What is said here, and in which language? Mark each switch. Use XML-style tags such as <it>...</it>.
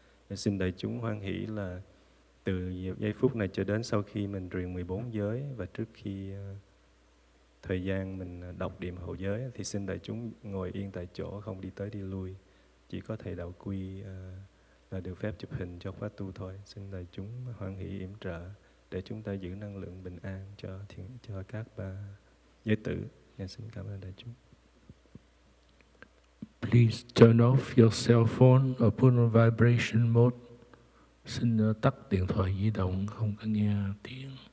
<vi>Xin đại chúng hoan hỷ là từ giây phút này cho đến sau khi mình truyền 14 giới và trước khi thời gian mình đọc điểm hậu giới thì xin đại chúng ngồi yên tại chỗ, không đi tới đi lui. Chỉ có thầy Đạo Quy là được phép chụp hình cho khóa tu thôi. Xin đại chúng hoan hỷ yểm trợ để chúng ta giữ năng lượng bình an cho các giới tử. Xin cảm ơn đại chúng.</vi> <en>Please turn off your cell phone or put on vibration mode.</en> <vi>Xin tắt điện thoại di động, không có nghe tiếng.</vi>